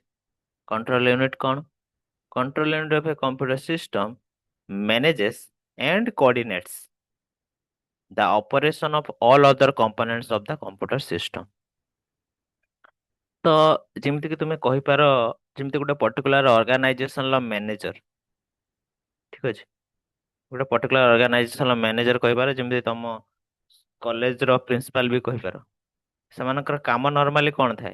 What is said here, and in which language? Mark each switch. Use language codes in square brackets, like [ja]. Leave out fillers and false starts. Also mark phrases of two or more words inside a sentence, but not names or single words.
[en] control unit କଣ? control unit of a computer system manages and coordinates the operation of all other components of the computer system। [or] ତ ଯେମିତି କି ତୁମେ କହିପାର, ଯେମିତି ଗୋଟେ [en] particular organization [or] ମ୍ୟାନେଜର, ଠିକ ଅଛି, ଗୋଟେ [en] particular organization [or] ମ୍ୟାନେଜର କହିପାର, ଯେମିତି ତମ [en] college principal [or] ବି କହିପାର। ସେମାନଙ୍କର କାମ ନର୍ମାଲି କଣ ଥାଏ?